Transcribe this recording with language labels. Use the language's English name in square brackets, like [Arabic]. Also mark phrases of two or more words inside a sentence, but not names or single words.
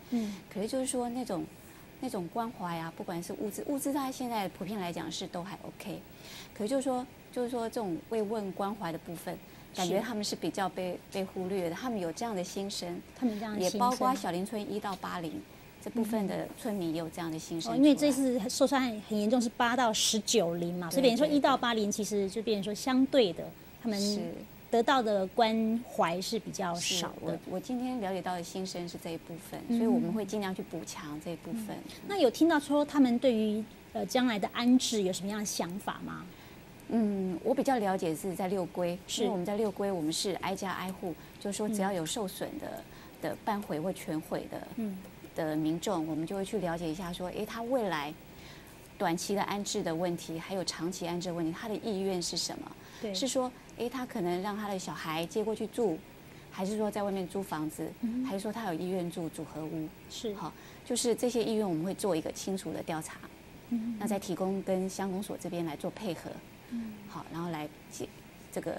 [Chinese] 可是就是說那種關懷啊，不管是物資大概現在普遍來講是都還 OK。可是就是說這種慰問關懷的部分，感覺他們是比較被忽略的。他們有這樣的心聲，也包括小林村1到80。這部分的村民也有這樣的心聲，因為這次受傷很嚴重，是8到19齡嘛，所以變成說1到80其實就變成說相對的，他們得到的關懷是比較少的。我今天了解到的心聲是這一部分，所以我們會盡量去補強這一部分。那有聽到說他們對於將來的安置有什麼樣的想法嗎？我比較了解是在六龜，因為我們在六龜，我們是挨家挨戶，就是說只要有受損的半毀或全毀的民眾，我們就會去了解一下，說，他未來短期的安置的問題，還有長期安置的問題，他的意願是什麼？對，是說，他可能讓他的小孩接過去住，還是說在外面租房子，還是說他有意願住組合屋？是，好，就是這些意願我們會做一個清楚的調查，那再提供跟鄉公所這邊來做配合， 好，然后来这个。